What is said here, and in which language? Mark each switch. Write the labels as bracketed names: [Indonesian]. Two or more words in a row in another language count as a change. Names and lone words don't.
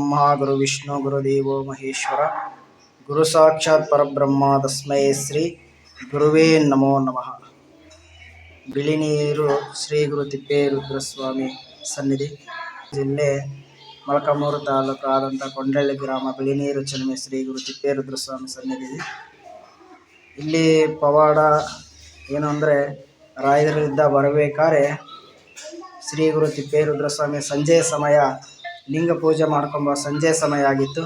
[Sanskrit] ಗುರು ವಿಷ್ಣು ಗುರುದೇವೋ ಮಹೇಶ್ವರ ಗುರು ಸಾಕ್ಷಾತ್ ಪರಬ್ರಹ್ಮ ತಸ್ಮೈ ಶ್ರೀ ಗುರುವೇ ನಮೋ ನಮಃ. [Kannada] ಬಿಳಿನೀರು ಶ್ರೀ ಗುರು ತಿಪ್ಪೇರುದ್ರಸ್ವಾಮಿ ಸನ್ನಿಧಿ, ಜಿಲ್ಲೆ ಮೊಳಕಾಲ್ಮೂರು ತಾಲೂಕು ಆದಂಥ ಕೊಂಡಳ್ಳಿ ಗ್ರಾಮ, ಬಿಳಿನೀರು ಚೆಲುಮೆ ಶ್ರೀ ಗುರು ತಿಪ್ಪೇರುದ್ರಸ್ವಾಮಿ ಸನ್ನಿಧಿ. ಇಲ್ಲಿ ಪವಾಡ ಏನು ಅಂದರೆ, ರಾಯರಿಂದ ಬರಬೇಕಾದ್ರೆ ಶ್ರೀ ಗುರು ತಿಪ್ಪೇರುದ್ರಸ್ವಾಮಿ ಸಂಜೆ ಸಮಯ ಲಿಂಗ ಪೂಜೆ ಮಾಡ್ಕೊಂಬ ಸಂಜೆ ಸಮಯ ಆಗಿತ್ತು.